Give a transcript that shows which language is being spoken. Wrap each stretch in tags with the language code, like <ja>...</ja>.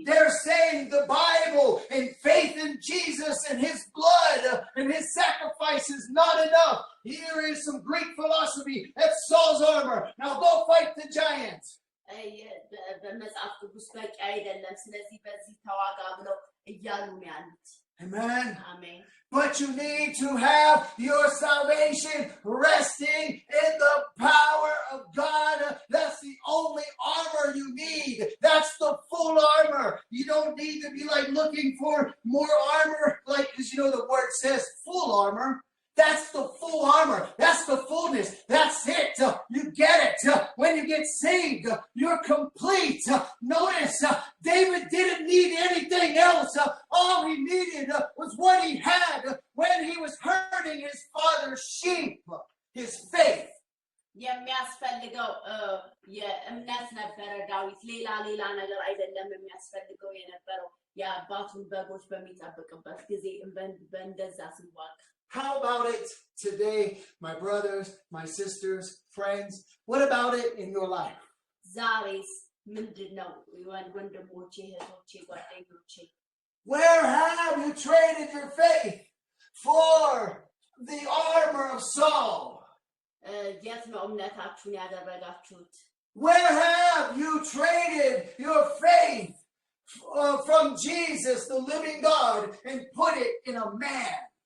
<en>They're saying the Bible and faith in Jesus and his blood and his sacrifice is not enough. Here is some Greek philosophy. That's Saul's armor. Now go fight the giant.</en> <am>በመጽሐፍ ቅዱስ በቂ አይደለም ስለዚህ በዚህ ተዋጋ ብለው እያሉ ነው ያሉት</am> <en>Amen. Amen. But you need to have your salvation resting in the power of God. That's the only armor you need. That's the full armor. You don't need to be like looking for more armor, like, because you know the word says full armor. That's the full armor. That's the fullness. That's it. You get it. When you get saved, you're complete. Notice, David didn't need anything else. All he needed was what he had when he was herding his father's sheep, his faith.</en> <am>የሚያስፈልገው የእምነት ነበረ ዳዊት ሌላ ነገር አይደለም የሚያስፈልገው የነበረው የአባቱን በጎች በሚጠብቅበት ጊዜ በእንደዛ ሲዋጋ</am> <en>How about it today, my brothers, my sisters, friends? What about it in your life?</en> <am>ዛሬስ ምንድነው ወንድሞቼ እህቶቼ ጓደኞቼ</am> <en>Where have you traded your faith? for the armor of Saul?</en> <am>የት ነው እምነታችሁን ያደረጋችሁት?</am> <en>Where have you traded your faith from Jesus, the living God, and put it in a man?</en>